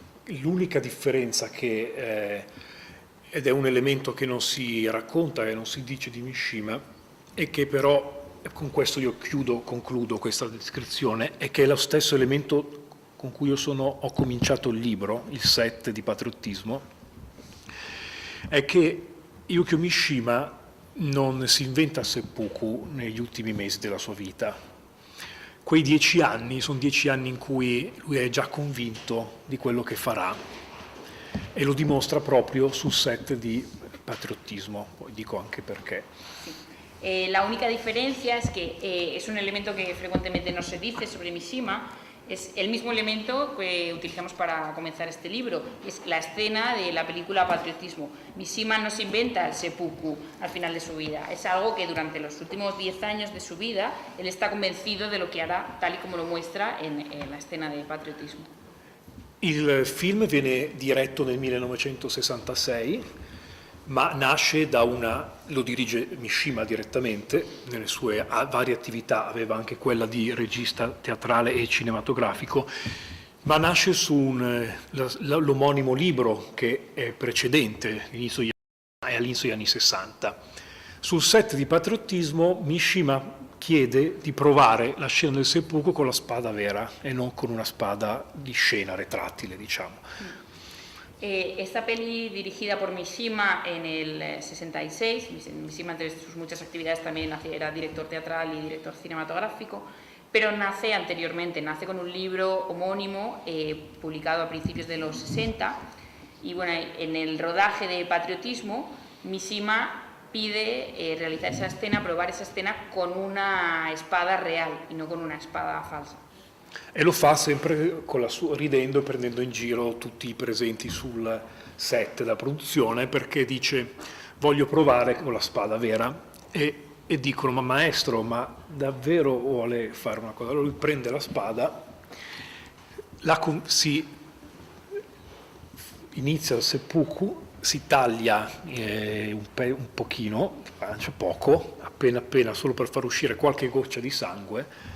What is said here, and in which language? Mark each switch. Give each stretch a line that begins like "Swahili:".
Italian: L'unica differenza che, ed è un elemento che non si racconta e non si dice di Mishima, e che però, con questo io concludo questa descrizione, è che è lo stesso elemento con cui ho cominciato il libro, il set di patriottismo, è che Yukio Mishima non si inventa seppuku negli ultimi mesi della sua vita. Quei 10 anni sono 10 anni in cui lui è già convinto di quello che farà, e lo dimostra proprio sul set di patriottismo, poi dico anche perché.
Spanish: La única diferencia es que es un elemento que frecuentemente no se dice sobre Mishima, es el mismo elemento que utilizamos para comenzar este libro, es la escena de la película Patriotismo. Mishima no se inventa el seppuku al final de su vida, es algo que durante los últimos 10 años de su vida él está convencido de lo que hará, tal y como lo muestra en la escena de Patriotismo.
Italian: Il film viene diretto nel 1966, ma nasce lo dirige Mishima direttamente, nelle sue varie attività aveva anche quella di regista teatrale e cinematografico, ma nasce su l'omonimo libro che è precedente, all'inizio degli anni 60. Sul set di Patriottismo Mishima chiede di provare la scena del seppuku con la spada vera e non con una spada di scena retrattile, diciamo.
Spanish: Esta peli dirigida por Mishima en el 66, Mishima entre sus muchas actividades también era director teatral y director cinematográfico, pero nace anteriormente, nace con un libro homónimo publicado a principios de los 60, y bueno, en el rodaje de Patriotismo Mishima pide realizar esa escena, probar esa escena con una espada real y no con una espada falsa.
Italian: E lo fa sempre ridendo e prendendo in giro tutti i presenti sul set della produzione, perché dice voglio provare con la spada vera, e dicono ma maestro, ma davvero vuole fare una cosa? Allora lui prende la spada, inizia il seppuku, si taglia un pochino, poco, appena solo per far uscire qualche goccia di sangue.